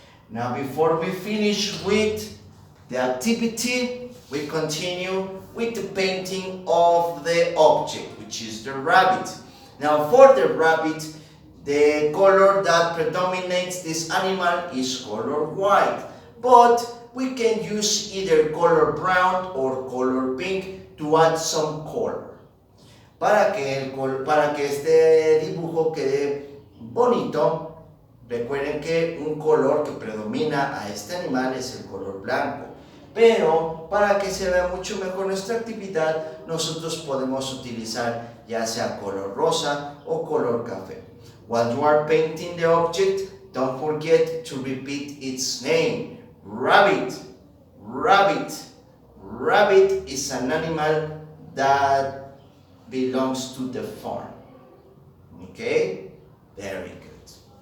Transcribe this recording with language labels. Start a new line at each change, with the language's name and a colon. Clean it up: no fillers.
English: Now before we finish with the activity, we continue with the painting of the object, which is the rabbit. Now for the rabbit, the color that predominates this animal is color white, but we can use either color brown or color pink to add some color.
Spanish: Para que este dibujo quede bonito, recuerden que un color que predomina a este animal es el color blanco. Pero para que se vea mucho mejor nuestra actividad, nosotros podemos utilizar ya sea color rosa o color café.
English: While you are painting the object, don't forget to repeat its name. Rabbit, rabbit. Rabbit is an animal that belongs to the farm. Okay? Very good.